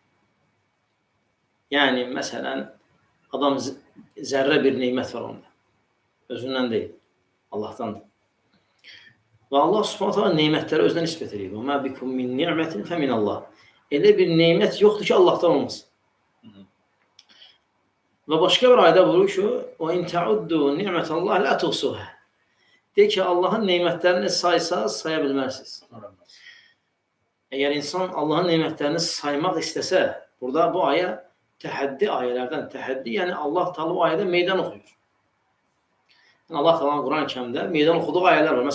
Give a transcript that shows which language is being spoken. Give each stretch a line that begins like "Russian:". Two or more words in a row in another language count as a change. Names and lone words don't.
Azerbaijani: Yəni məsələn, adam zərrə bir nemət var onda. Özündən deyil, Allahdandır. Və Allah Subhanahu taala nemətləri özünə nisbət edir.
Arabic: "وما بكم من نعمة فمن الله."
Azerbaijani: Elə bir nemət yoxdur ki, Allahdan olmasın. Və başqa bir ayədə buyurur ki:
Arabic: "وإن تعدوا نعمة الله لا تحصوها."
Azerbaijani: De ki, Allahın nemətlərini saysaz, saya bilmərsiniz. Əgər insan Allahın nemətlərini saymaq istəsə, burada bu ayə təhəddi ayələrdən, təhəddi, yəni Allah Taala bu ayədə meydan oxuyur. Yəni Allah Taala Quran-Kərimdə meydan oxuduğu ayələr var.